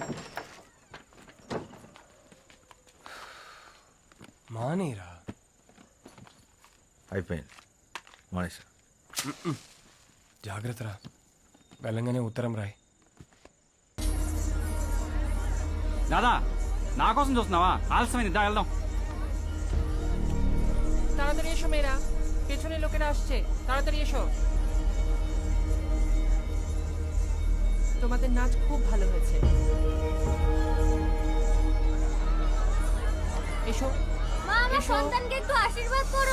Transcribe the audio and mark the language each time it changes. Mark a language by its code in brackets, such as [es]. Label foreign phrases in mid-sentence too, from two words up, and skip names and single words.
[te] మానేరా. అయిపోయింది, మానేసా. జాగ్రత్తరా, వెళ్ళంగానే ఉత్తరం రాయి. దాదా, నా కోసం చూస్తున్నావా? ఆలస్యమైంది, దా వెళ్దాం. [bn] তাড়াতাড়ি এসো মেয়েরা, পেছনে লোকেরা আসছে, তাড়াতাড়ি এসো। তোমাদের নাচ খুব ভালো হয়েছে, এসো মা, আমার সন্তানকে একটু আশীর্বাদ করো।